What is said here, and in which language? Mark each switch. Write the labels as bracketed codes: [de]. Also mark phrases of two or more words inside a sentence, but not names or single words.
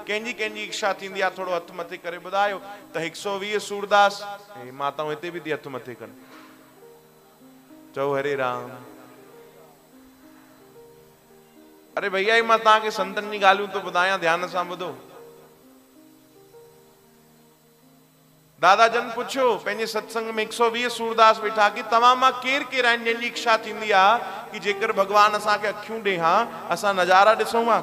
[sd] कंहिंजी कंहिंजी इच्छा थींदी आहे? थोरो हथु मथे करे ॿुधायो। त 120 सूरदास, हे माताऊं हिते बि थी हथु मथे कनि। चओ हरे राम। अरे भैया मां तव्हांखे संतनि जी ॻाल्हियूं तो ॿुधायां, ध्यान सां ॿुधो। दादा जन पुछियो पंहिंजे सत्संग में 120 सूरदास वेठा कि तव्हां मां केरु केरु आहिनि जंहिंजी इच्छा थींदी आहे कि जेकर भॻवान असांखे अखियूं ॾे हा, असां नज़ारा ॾिसूं हा?